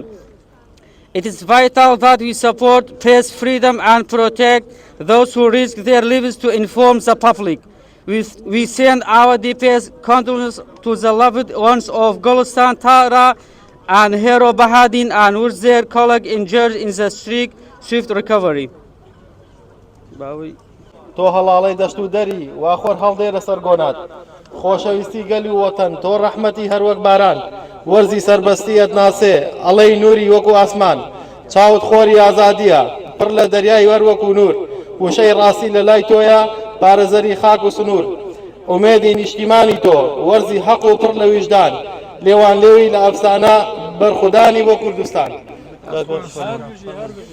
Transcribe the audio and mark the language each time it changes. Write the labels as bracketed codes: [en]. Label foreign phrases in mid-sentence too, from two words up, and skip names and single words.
[en] It is vital that we support press freedom and protect those who risk their lives to inform the public. We send our deepest condolences to the loved ones of Gulistan Tara and Hero Bahadin and with their colleague injured in the swift recovery. [ckb] تۆ هەڵاڵەی دەشت و دەری واخۆر هەڵدێرە سەر گۆنات خۆشەویستی گەلی وەتەن تۆ ڕەحمەتی هەروەک باران وەرزی سەربەستیەت ناسێ ئەڵەی نووری وەکو ئاسمان چاوت خۆری ئازادیە پڕ لە دەریای وەروەکو نور وشەی ڕاستی لە لای تۆیە پارێزەری خاک و سنوور ئومێدی نیشتیمانی تۆ وەرزی حەق و پڕ لە ویژدان لێوان لێوی لە ئەفسانە بەرخودانی بۆ کوردستان.